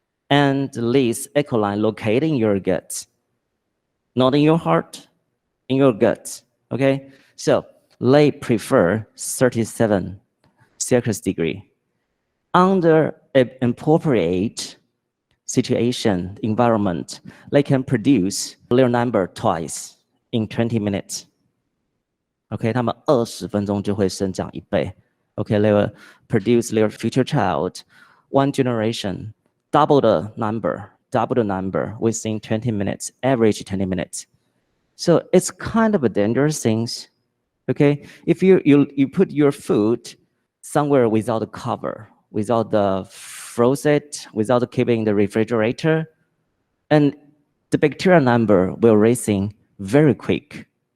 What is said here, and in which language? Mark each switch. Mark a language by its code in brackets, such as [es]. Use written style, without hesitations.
[en] And this E. coli located in your gut, not in your heart, in your gut, okay? So they prefer 37 Celsius degree. Under an appropriate situation, environment, they can produce their number twice in 20 minutes. [zh] Okay, 他们20分钟就会生长1倍. [en] Okay, they will produce their future child, one generation, double the number within 20 minutes, average 20 minutes. So it's kind of a dangerous thing. Okay, if you put your food somewhere without a cover, without the frozen, without keeping the refrigerator, and the bacteria number will raising very quick.